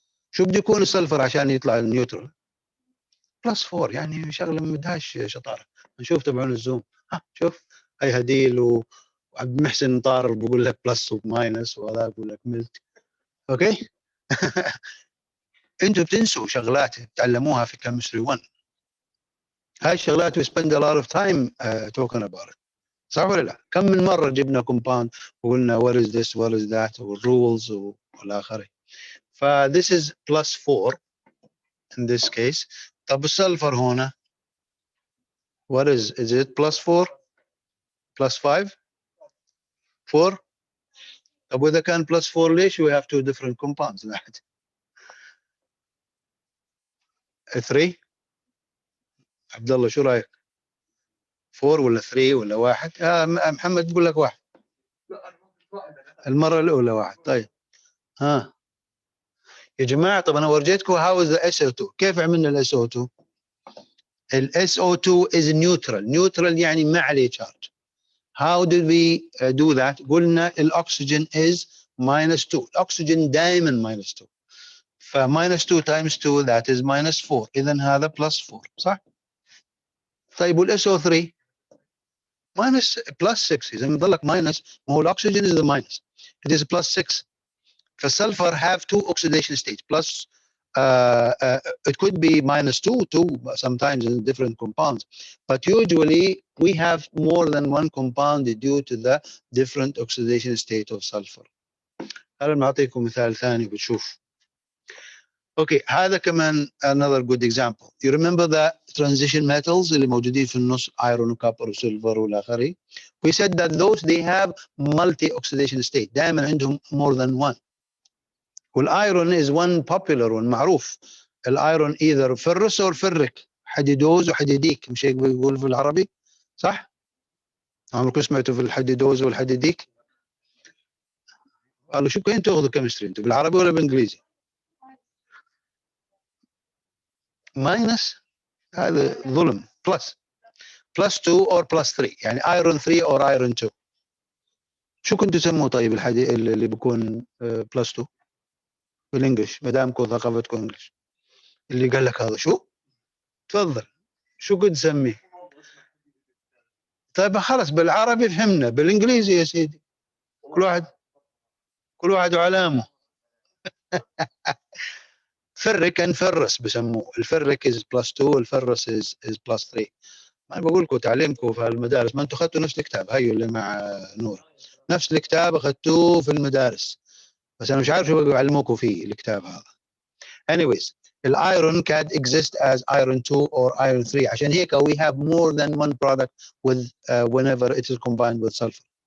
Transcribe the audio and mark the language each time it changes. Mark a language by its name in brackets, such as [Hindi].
[Arabic] شو بده يكون السلفر عشان يطلع النيوترال؟ +4 يعني شغله ما بدهاش شطاره. نشوف تبعون الزوم. ها شوف هي هديل وعبد المحسن طار بقول لك بلس وماينس وهذا بقول لك ملت. اوكي. انتوا بتنسوا شغلات تعلموها في كيمستري 1. هاي الشغلات [English] we spend a lot of time talking about it. [Arabic] صح ولا لا؟ كم من مره جبنا كومباوند وقلنا [English] what is this what is that [Arabic] والرولز والى اخره. [English] ف this is +4 in this case. [Arabic] طب السلفر هنا [English] what is it +4 +5 4. [Arabic] طب واذا كان +4 ليش [English] we have two different compounds؟ 3. [Arabic] عبد الله شو رايك؟ 4 ولا 3 ولا 1؟ محمد بقول لك 1. المره الاولى 1. طيب ها يا جماعه، طب انا ورجيتكم [English] how is the SO2. [Arabic] كيف عملنا ال SO2؟ ال SO2 [English] is neutral. [Arabic] neutral يعني ما عليه charge. [English] how did we do that؟ [Arabic] قلنا الاكسجين [English] is -2. [Arabic] الاكسجين دائما -2. ف -2 times 2 that is -4. اذا هذا +4 صح؟ طيب وال SO3 +6. اذا بضل لك ماينس، ما هو الاكسجين is the minus. [English] it is +6. فالسلفر have two oxidation states plus it could be -2 sometimes in different compounds, but usually we have more than one compound due to the different oxidation state of sulfur. [Arabic] هلا بنعطيكم مثال ثاني بتشوف. اوكي هذا كمان [English] another good example. You remember the transition metals [Arabic] اللي موجودين في النص [English] iron وكابر وسيلفر والى اخره. We said that those they have multi oxidation state. [Arabic] دائما عندهم [English] more than one. [Arabic] والايرون [English] is one popular one [Arabic] معروف. الايرون either فرس or فرك، حديدوز وحديديك، مش هيك بيقول في العربي صح؟ عمركم سمعتوا في الحديدوز والحديديك؟ قالوا شو كنتوا تاخذوا كيمستري انتوا بالعربي ولا بالانجليزي؟ ماينس هذا ظلم. بلس +2 or +3 يعني ايرون 3 or ايرون 2. شو كنتوا تسموه طيب اللي بيكون +2 بالانجلش ما دامكم ثقافتكم انجلش؟ اللي قال لك هذا شو؟ تفضل شو كنت تسميه؟ طيب خلص بالعربي فهمنا، بالانجليزي يا سيدي كل واحد وعلامه. فرك نفرس بسموه. الفرك is +2 والفرس is +3. ما بقول لكم تعليمكم في المدارس، ما انتم اخذتوا نفس الكتاب هيو اللي مع نور، نفس الكتاب اخذتوه في المدارس، بس انا مش عارف شو بيعلموكم فيه الكتاب هذا. [English] anyways الايرون can exist as iron 2 or iron 3 [Arabic] عشان هيك [English] we have more than one product with whenever it is combined with sulfur.